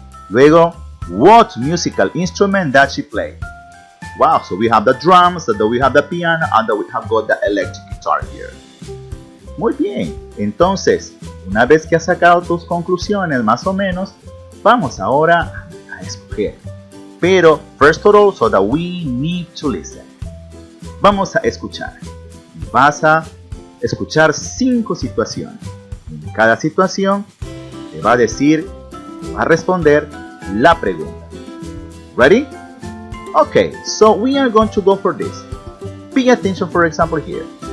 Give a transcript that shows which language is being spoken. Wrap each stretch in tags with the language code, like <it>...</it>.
<en>Luego, what musical instrument does she play? Wow, so we have the drums, so that we have the piano, and that we have got the electric guitar here.</en> <es>Muy bien, entonces, una vez que has sacado tus conclusiones más o menos, vamos ahora a escoger.</es> <en>Pero, first of all, so that we need to listen.</en> <es>Vamos a escuchar. Vas a escuchar 5 situaciones. En cada situación te va a decir, va a responder la pregunta.</es> <en>Ready? Okay, so we are going to go for this. Pay attention, for example, here.</en>